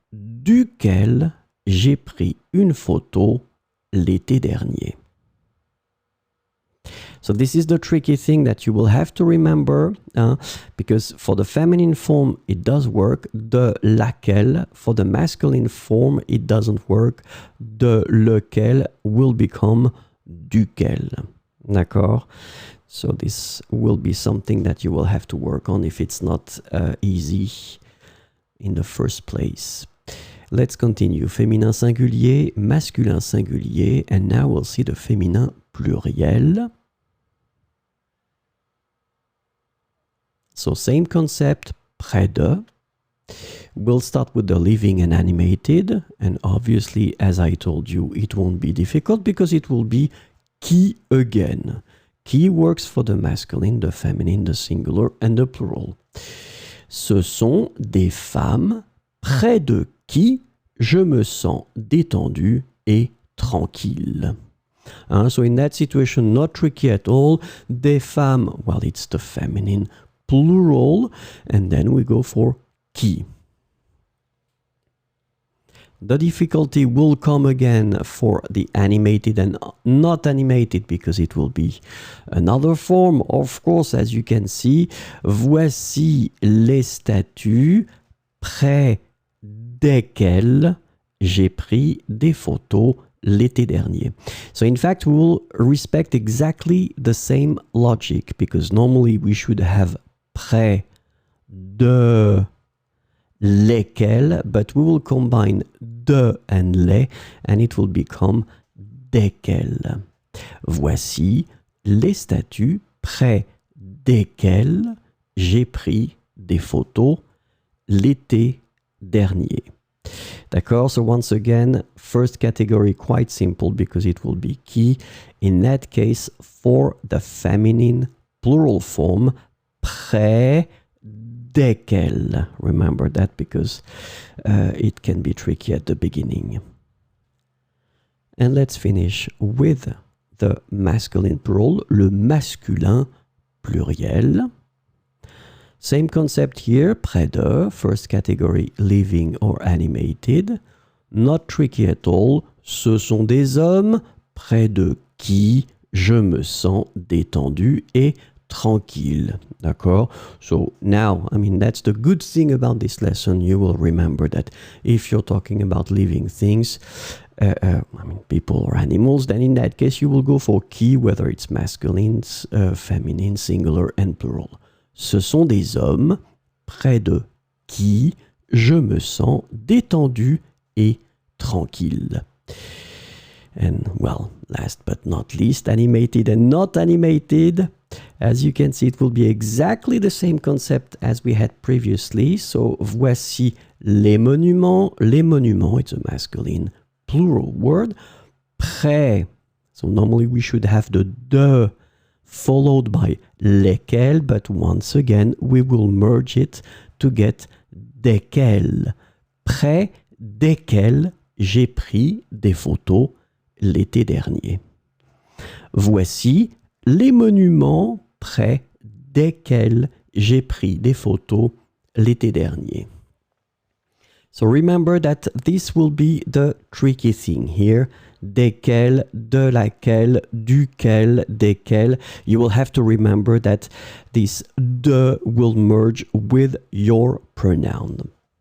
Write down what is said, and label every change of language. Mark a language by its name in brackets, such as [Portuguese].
[French] duquel j'ai pris une photo l'été dernier. [English] So this is the tricky thing that you will have to remember, because for the feminine form, it does work. [French] De laquelle, [English] for the masculine form, it doesn't work. [French] De lequel will become duquel. D'accord? [English] So this will be something that you will have to work on if it's not easy in the first place. Let's continue. [French] Féminin singulier, masculin singulier, [English] and now we'll see the [French] féminin pluriel. [English] So same concept, près de. We'll start with the living and animated, and obviously, as I told you, it won't be difficult because it will be qui again. Qui works for the masculine, the feminine, the singular, and the plural. [French] Ce sont des femmes près de qui je me sens détendu et tranquille. [English] So in that situation, not tricky at all. [French] Des femmes, [English] well, it's the feminine plural, and then we go for qui. The difficulty will come again for the animated and not animated because it will be another form. Of course, as you can see, [French] voici les statues près desquelles j'ai pris des photos l'été dernier. [English] So in fact, we will respect exactly the same logic because normally we should have [French] près de lesquels, [English] but we will combine de and les, and it will become desquels. [French] Voici les statues près desquelles j'ai pris des photos l'été dernier. D'accord? [English] So once again, first category quite simple because it will be qui. In that case, for the feminine plural form, [French] près desquels. [English] Remember that because it can be tricky at the beginning. And let's finish with the masculine plural, [French] le masculin pluriel. [English] Same concept here, [French] près de, [English] first category, living or animated. Not tricky at all. [French] Ce sont des hommes près de qui je me sens détendu et tranquille. D'accord? [English] So now, I mean, that's the good thing about this lesson. You will remember that if you're talking about living things, I mean, people or animals, then in that case, you will go for qui, whether it's masculine, feminine, singular, and plural. [French] Ce sont des hommes près de qui je me sens détendu et tranquille. [English] And well, last but not least, animated and not animated. As you can see, it will be exactly the same concept as we had previously. So, [French] voici les monuments. Les monuments, [English] it's a masculine plural word. Près. So normally we should have the de followed by lesquels, but once again, we will merge it to get desquels. [French] Près desquels j'ai pris des photos l'été dernier. Voici les monuments près desquels j'ai pris des photos l'été dernier. [English] So remember that this will be the tricky thing here. [French] Desquels, de laquelle, duquel, desquels. [English] You will have to remember that this de will merge with your pronoun.